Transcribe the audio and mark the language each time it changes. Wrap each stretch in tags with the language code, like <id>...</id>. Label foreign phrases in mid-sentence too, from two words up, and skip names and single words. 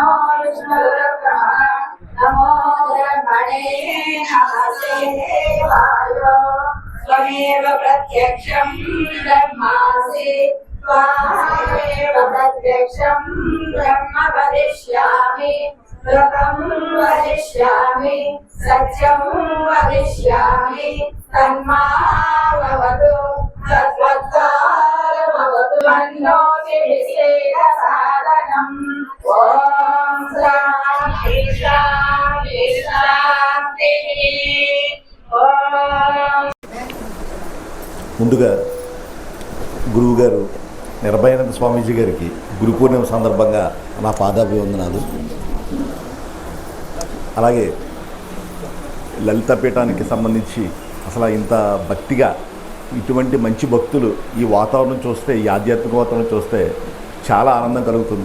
<sa>विष्णुरुक्रमः नमो ब्रह्मणे नमस्ते वायो त्वमेव प्रत्यक्षं ब्रह्मासि त्वामेव प्रत्यक्षं ब्रह्म वदिष्यामि व्रतं वदिष्यामि सत्यं वदिष्यामि तन्मावतु तद्वत्तारमवतु मन्नोति विशेषसाधनम्। ॐ शान्ति शान्ति शान्तिः।</sa> <te>ముందుగా గురువుగారు నిర్భయానంద స్వామీజీ గారికి గురు పూర్ణిమ సందర్భంగా నా పాదాభివందనాలు. అలాగే లలిత పీఠానికి సంబంధించి అసలు ఇంత భక్తిగా ఇటువంటి మంచి భక్తులు ఈ వాతావరణం చూస్తే, ఈ ఆధ్యాత్మిక వాతావరణం చూస్తే చాలా ఆనందం కలుగుతుంది.</te>